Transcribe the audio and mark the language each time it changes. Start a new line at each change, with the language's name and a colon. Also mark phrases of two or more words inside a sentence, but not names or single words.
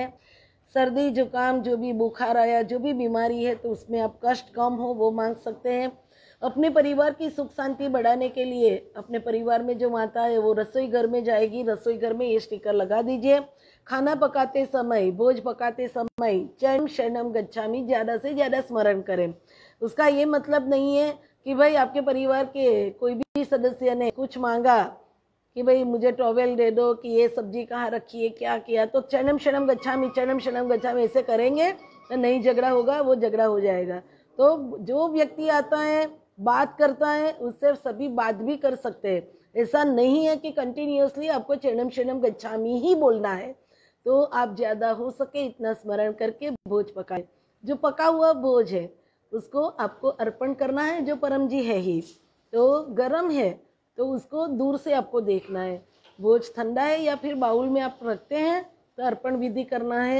Hindi: सर्दी जुकाम जो भी बुखार आया, जो भी बीमारी है, तो उसमें आप कष्ट कम हो वो मांग सकते हैं। अपने परिवार की सुख शांति बढ़ाने के लिए अपने परिवार में जो माता है वो रसोई घर में जाएगी, रसोई घर में ये स्टिकर लगा दीजिए। खाना पकाते समय, भोज पकाते समय
Pali: चरण शरणम गच्छामि
Hindi: ज़्यादा से ज़्यादा स्मरण करें। उसका ये मतलब नहीं है कि भाई आपके परिवार के कोई भी सदस्य ने कुछ मांगा कि भाई मुझे टॉवेल दे दो, कि ये सब्जी कहाँ रखी है, क्या किया, तो
Pali: चरणम शरणम गच्छामि
Hindi: ऐसे करेंगे तो नहीं झगड़ा होगा, वो झगड़ा हो जाएगा। तो जो व्यक्ति आता है बात करता है उससे सभी बात भी कर सकते हैं। ऐसा नहीं है कि कंटिन्यूअसली आपको
Pali: चरणम शरणम गच्छामि
Hindi: ही बोलना है। तो आप ज़्यादा हो सके इतना स्मरण करके भोज पकाए। जो पका हुआ भोज है उसको आपको अर्पण करना है, जो परम जी है ही। तो गरम है तो उसको दूर से आपको देखना है। भोज ठंडा है या फिर बाउल में आप रखते हैं तो अर्पण विधि करना है।